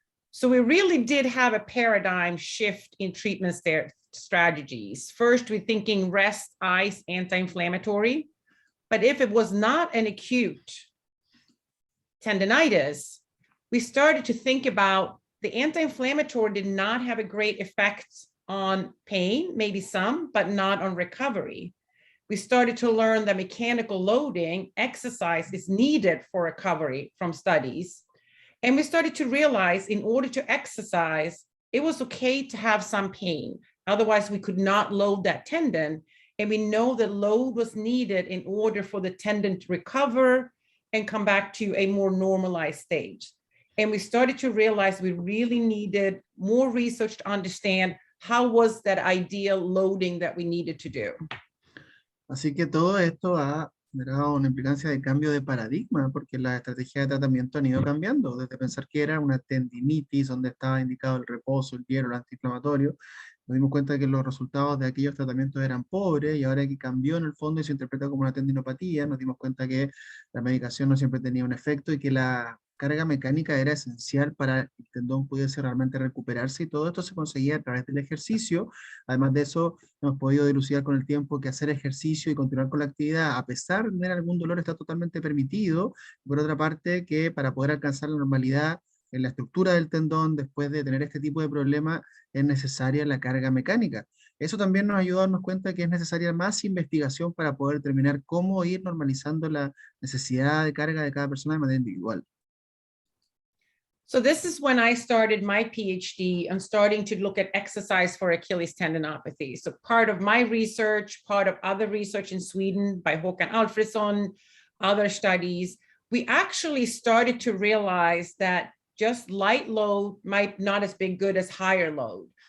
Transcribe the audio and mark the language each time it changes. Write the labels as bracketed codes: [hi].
[en] So we really did have a paradigm shift in treatment strategies. First, we're thinking rest, ice, anti-inflammatory. But if it was not an acute tendinitis, we started to think about the anti-inflammatory did not have a great effect on pain, maybe some, but not on recovery. We started to learn that mechanical loading, exercise is needed for recovery from studies. And we started to realize in order to exercise, it was okay to have some pain. Otherwise, we could not load that tendon. And we know that load was needed in order for the tendon to recover and come back to a more normalized stage. And we started to realize we really needed more research to understand how was that ideal loading that we needed to do. [es] Así que todo esto ha generado una implicancia de cambio de paradigma, porque las estrategias de tratamiento han ido cambiando, desde pensar que era una tendinitis, donde estaba indicado el reposo, el hierro, el antiinflamatorio. Nos dimos cuenta que los resultados de aquellos tratamientos eran pobres, y ahora que cambió en el fondo y se interpreta como una tendinopatía, nos dimos cuenta que la medicación no siempre tenía un efecto, y que la carga mecánica era esencial para que el tendón pudiese realmente recuperarse, y todo esto se conseguía a través del ejercicio. Además de eso, hemos podido dilucidar con el tiempo que hacer ejercicio y continuar con la actividad, a pesar de tener algún dolor, está totalmente permitido. Por otra parte, que para poder alcanzar la normalidad en la estructura del tendón, después de tener este tipo de problema, es necesaria la carga mecánica. Eso también nos ayuda a darnos cuenta que es necesaria más investigación para poder determinar cómo ir normalizando la necesidad de carga de cada persona de manera individual. [en] So this is when I started my PhD on starting to look at exercise for Achilles tendinopathy. So part of my research, part of other research in Sweden by Håkan Alfredsson, other studies, we actually started to realize that just light load might not as be good as higher load.